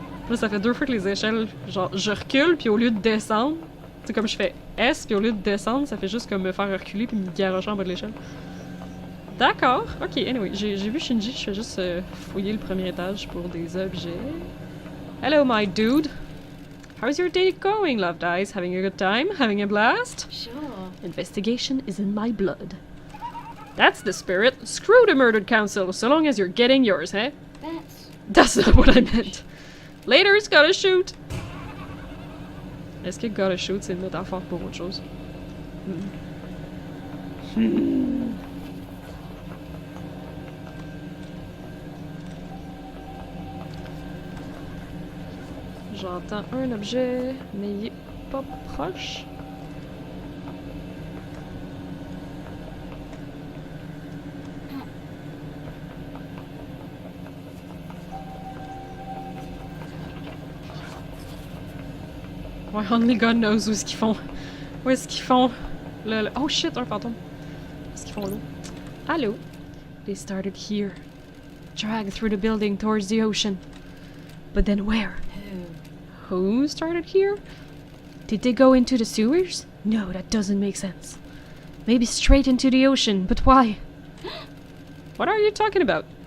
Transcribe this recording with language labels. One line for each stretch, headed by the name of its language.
French: Là, ça fait 2 fois que les échelles, genre, je recule, puis au lieu de descendre, c'est comme je fais S, puis au lieu de descendre, ça fait juste comme me faire reculer puis me garocher en bas de l'échelle. D'accord, ok, anyway, j'ai vu Shinji, je fais juste fouiller le premier étage pour des objets.
English: Hello, my dude! How's your day going, loved eyes? Having a good time? Having a blast? Sure. Investigation is in my blood. That's the spirit. Screw the murdered council, so long as you're getting yours, eh? That's not what I meant. Later's gotta shoot!
French: Est-ce que
English: gotta shoot,
French: c'est une métaphore pour autre chose? J'entends un objet, mais il est pas proche. Ouais,
English: only God knows
French: où est-ce qu'ils font. Où est-ce qu'ils font le...
English: Oh shit,
French: un fantôme. Où est-ce qu'ils font l'eau?
English: Allô? They started here. Dragged through the building towards the ocean. But then where? Who started here? Did they go into the sewers? No, that doesn't make sense. Maybe straight into the ocean, but why? What are you talking about?